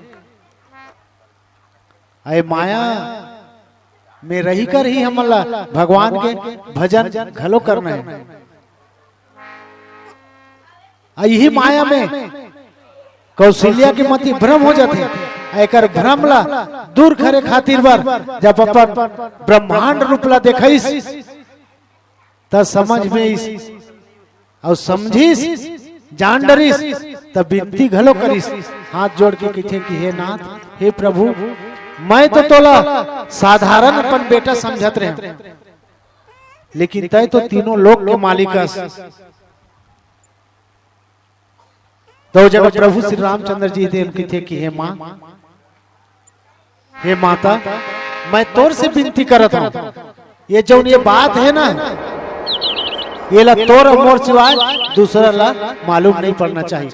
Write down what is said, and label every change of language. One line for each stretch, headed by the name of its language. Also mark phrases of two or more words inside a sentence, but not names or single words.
Chhattisgarhi: अरे माया में रही कर ही हमला भगवान के भजन घलो करना है। यही माया में कौशल्या के मति भ्रम हो जाते। एकर भ्रम ला दूर करे खातिर बार जब अपन ब्रह्मांड रूप ला देखिस त समझ में इस और समझिस जान डरिस तब विनती घलो करिस, हाथ जोड़ के कहे कि हे नाथ, हे प्रभु, मैं तो तोला साधारण अपन बेटा समझत रहे, लेकिन तय तो तीनों लोक के मालिक। तो जब प्रभु श्री रामचंद्र जी थे उनकी थे कि हे माँ, हे माता, मैं तोर से विनती करत हूँ, ये जो ये बात है ना, ये ला तोर मोर सिवाय दूसरा ला मालूम नहीं पड़ना चाहिए।